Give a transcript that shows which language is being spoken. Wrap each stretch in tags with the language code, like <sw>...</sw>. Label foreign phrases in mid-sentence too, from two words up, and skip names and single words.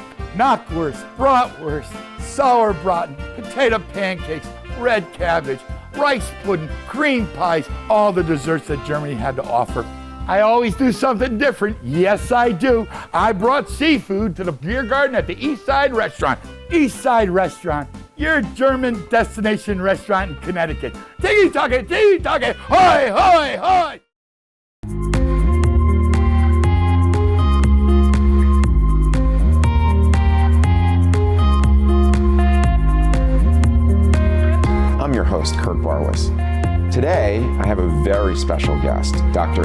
<en>Knockwurst, bratwurst, sauerbraten, potato pancakes, red cabbage, rice pudding, cream pies, all the desserts that Germany had to offer. I always do something different. Yes, I do. I brought seafood to the beer garden at the Eastside Restaurant. Eastside Restaurant, your German destination restaurant in Connecticut. Tiki-taka, tiki-taka, hoi, hoi, hoi! I'm your host, Kurt Barwis. Today, I have a very special guest, Dr.</en>